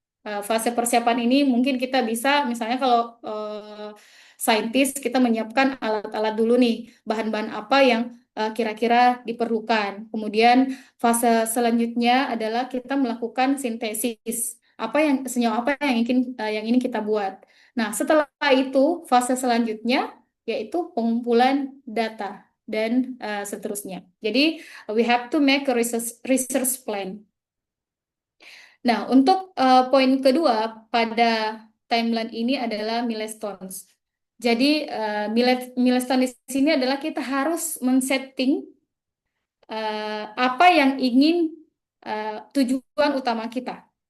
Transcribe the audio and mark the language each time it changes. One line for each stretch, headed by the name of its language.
Indonesian: Fase persiapan ini mungkin kita bisa, misalnya kalau saintis kita menyiapkan alat-alat dulu nih, bahan-bahan apa yang kira-kira diperlukan. Kemudian fase selanjutnya adalah kita melakukan sintesis. Senyawa apa yang ingin kita buat. Nah, setelah itu fase selanjutnya yaitu pengumpulan data dan seterusnya. Jadi
English: we have to make a research plan.
Indonesian: Nah, untuk poin kedua pada timeline ini adalah milestones. Jadi milestone di sini adalah kita harus men-setting apa yang ingin tujuan utama kita.